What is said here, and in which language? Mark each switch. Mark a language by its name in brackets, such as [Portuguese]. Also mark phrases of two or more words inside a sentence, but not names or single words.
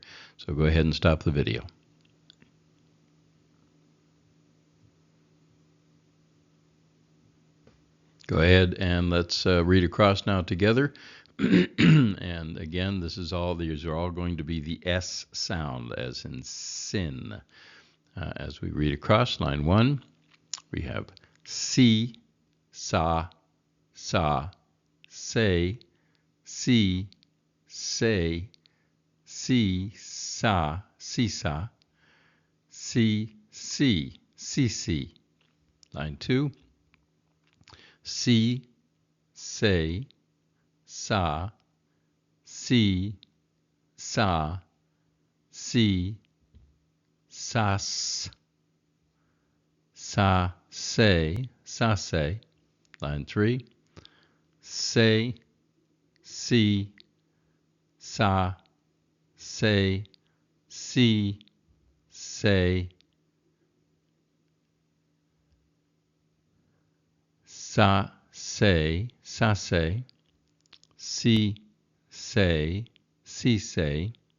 [English] So go ahead and stop the video. Go ahead and let's read across now together. And again, these are all going to be the S sound, as in sin. As we read across, line 1, we have si, sa, say, si, say, si, sa, si, si. Line 2, si, say, sa, si, sa, sas, sa, say. Line 3, say, si, sa, say, si, say, sa, say, si, say, si, say.